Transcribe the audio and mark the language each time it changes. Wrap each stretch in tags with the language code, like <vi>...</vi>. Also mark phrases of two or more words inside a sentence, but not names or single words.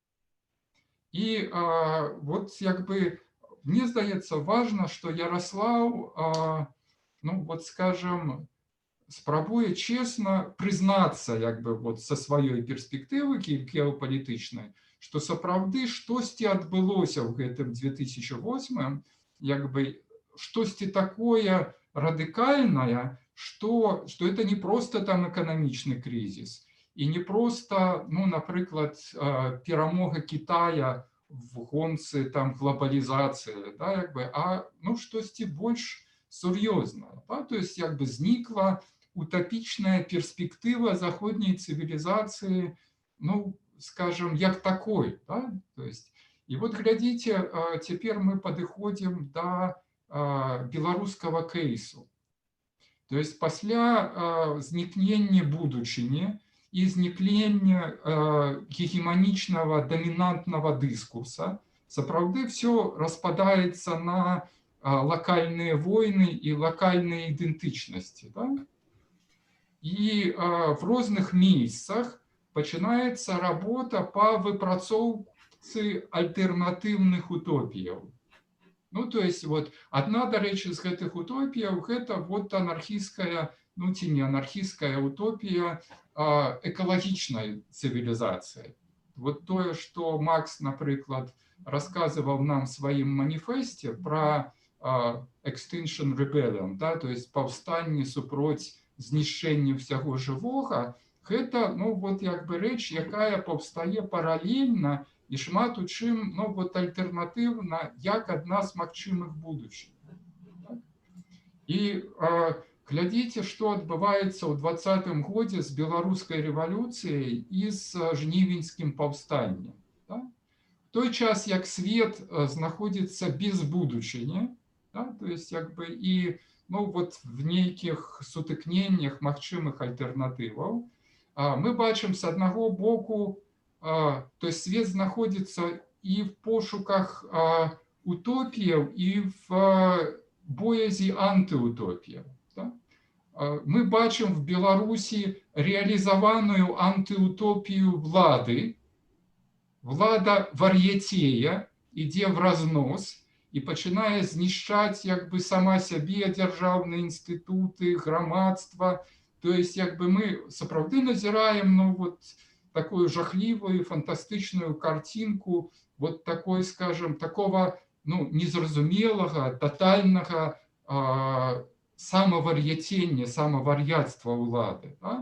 <be>І вот як бы мне здаецца важна, што Ярослав, ну вот скажем, спрабуе честно прызнацца як бы вот са сваёй перспектывы геапалітычнай, што сапраўды штосьці адбылося ў гэтым 2008, як бы штосьці такое радикальная,</be> <ru>что это не просто там экономичный кризис, и не просто, ну, например, перемога Китая в гонцы там глобализации, да, как бы,</ru> <be>а ну штосьці больш сур'ёзнае, да?</be> <ru>То есть как бы зникла утопичная перспектива заходней цивилизации, ну, скажем, як такой, да? То есть, и вот глядите, теперь мы подходим до белорусского кейсу. То есть</ru> <be>пасля знікнення будучыні і знікнення гегемонічного</be> <ru>доминантного дискурса, сапраўды все распадается на локальные войны и локальные идентичности. Да? И в разных месяцах начинается работа по выпрацоўцы альтернативных утопий. Ну, то есть, вот, одна,</ru> <be>дарэчы, з гэтых утопіяў, гэта вот анархістская, ну, ці не анархістская утопія экалагічнай цывілізацыі. Вот тое, што Макс, напрыклад, расказываў нам в сваім маніфесце про Extinction Rebellion, да, то есть паўстанне супроць знішчэння ўсяго жывога, гэта, ну, вот, як бы рэч, якая паўстае паралельна і шмат у чым, ну, вот альтэрнатыўна, як адна з магчымых будучых. І глядзіце, што адбываецца ў 20-м годзе з беларускай рэвалюцыяй і з жнівеньскім паўстаннем. Да? В той час, як свет знаходзіцца без будучыні, да? То есть, як бы, і, ну, вот в нейкіх сутыкненнях магчымых альтэрнатываў, мы бачым з аднаго боку,</be> <ru>то есть свет знаходится и в пошуках утопиев, и в боязі антиутопиев. Да? Мы бачим в Беларуси реализованную антиутопию влады.</ru> <be>Влада вар'яцее, ідзе в разнос и пачынае знішчаць як бы сама сябе, дзяржаўныя інстытуты, грамадства.</be> <ru>То есть як бы мы сапраўды назіраем, ну, вот, такую жахливую, фантастичную картинку вот такой, скажем, такого, ну, незразумелого, тотального самовар'яцення,</ru> <be>самовар'яцтва улады. Да?</be>